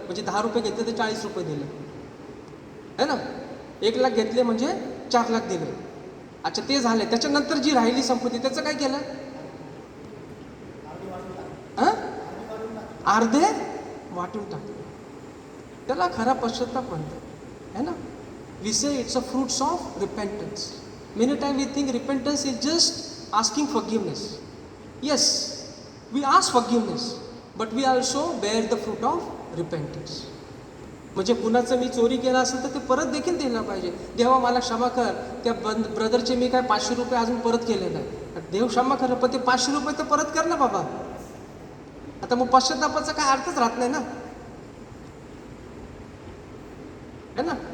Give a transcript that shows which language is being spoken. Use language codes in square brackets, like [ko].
[mr] म्हणजे 10 रुपये घेतले तर 40 रुपये दिले, है ना. 1 लाख घेतले म्हणजे 4 लाख दिले. अच्छा, ते झाले. त्याच्यानंतर जी राहिली संपत्ती त्याचं काय केलं. हां, अर्धे वाटून टाकले. त्याला खरा पश्चाताप म्हणतात, है ना. [en] We say it's a fruits of repentance. Many time we think repentance is just asking forgiveness. Yes, we ask forgiveness, but we also bear the fruit of repentance. [mr] म्हणजे कुणाचं मी चोरी केला असेल तर ते परत देखील दिलं पाहिजे. देवा मला क्षमा कर, त्या ब्रदरचे मी काय 500 रुपये अजून परत केले नाही. देव क्षमा कर, पण ते 500 रुपये तर परत कर ना बाबा. आता मग पश्चातापाचा काय अर्थच राहत नाही ना, है ना.